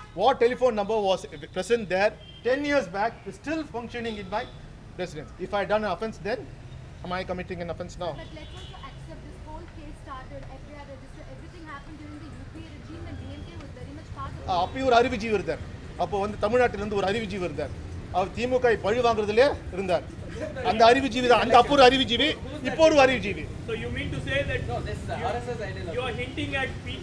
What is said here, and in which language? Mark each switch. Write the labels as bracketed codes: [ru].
[en] What telephone number was present there 10 years back is still functioning in my residence. If I done an offense then, am I committing an offense now? But let's also accept this whole case started, FIR register, everything happened during the UPA regime and DMK was very much part of it. [ta] அப்போ ஒரு அறிவுஜீவி இருந்தார். அப்போ தமிழ்நாட்டிலிருந்து ஒரு அறிவுஜீவி இருந்தார். அவர் திமுக பழி வாங்குறதுல இருந்தார். அந்த அறிவுஜீவி தான். அந்த அப்போ ஒரு அறிவுஜீவி, இப்போ ஒரு அறிவுஜீவி. [en] So you mean to say that you are hinting at P.